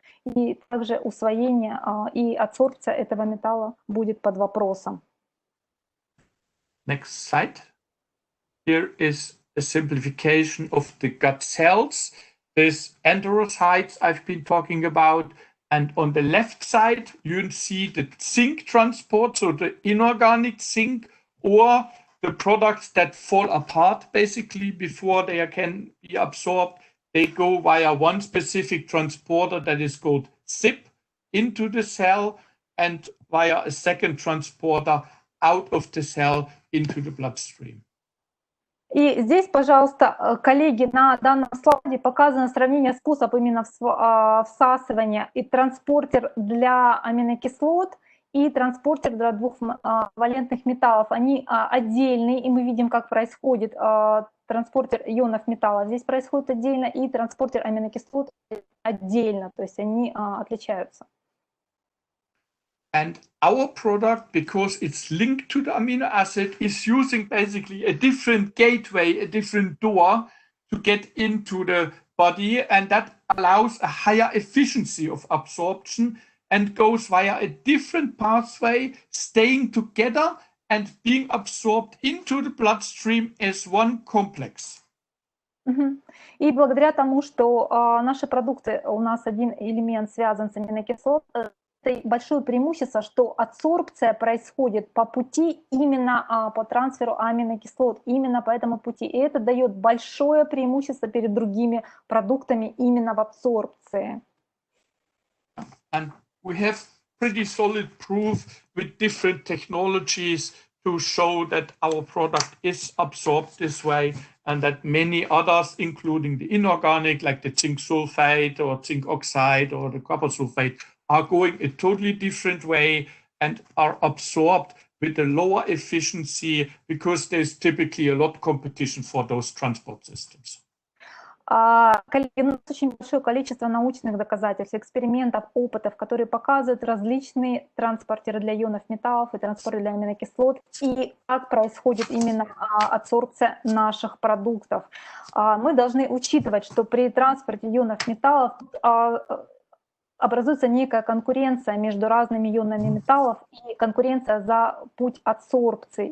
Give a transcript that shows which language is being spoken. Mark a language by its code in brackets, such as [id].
[ru] И также усвоение и адсорбция этого металла будет под вопросом. [en] Next slide. Here is a simplification of the gut cells. These enterocytes I've been talking about. And on the left side, you see the zinc transport, so the inorganic zinc, or the products that fall apart basically before they can be absorbed. They go via one specific transporter that is called ZIP into the cell and via a second transporter out of the cell into the bloodstream. [ru] И здесь, пожалуйста, коллеги, на данном слайде показано сравнение способ именно всасывания и транспортер для аминокислот и транспортер для двухвалентных металлов. Они отдельные, и мы видим, как происходит транспортер ионов металла. Здесь происходит отдельно, и транспортер аминокислот отдельно, то есть они отличаются. [en] And our product, because it's linked to the amino acid, is using basically a different gateway, a different door to get into the body, and that allows a higher efficiency of absorption and goes via a different pathway, staying together and being absorbed into the bloodstream as one complex. [ru] И благодаря тому, что наши продукты, у нас один элемент связан с аминокислотами, это большое преимущество, что адсорбция происходит по пути именно по трансферу аминокислот, именно по этому пути. И это дает большое преимущество перед другими продуктами именно в абсорбции. [en] And we have pretty solid proof with different technologies to show that our product is absorbed this way, and that many others, including the inorganic, like the zinc sulfate or zinc oxide or the copper sulfate, are going a totally different way and are absorbed with a lower efficiency because there's typically a lot of competition for those transport systems. [ru] Коллеги, у нас очень большое количество научных доказательств, экспериментов, опытов, которые показывают различные транспортеры для ионов металлов и транспортеры для аминокислот, и как происходит именно адсорбция наших продуктов. Мы должны учитывать, что при транспорте ионов металлов образуется некая конкуренция между разными ионами металлов и конкуренция за путь адсорбции.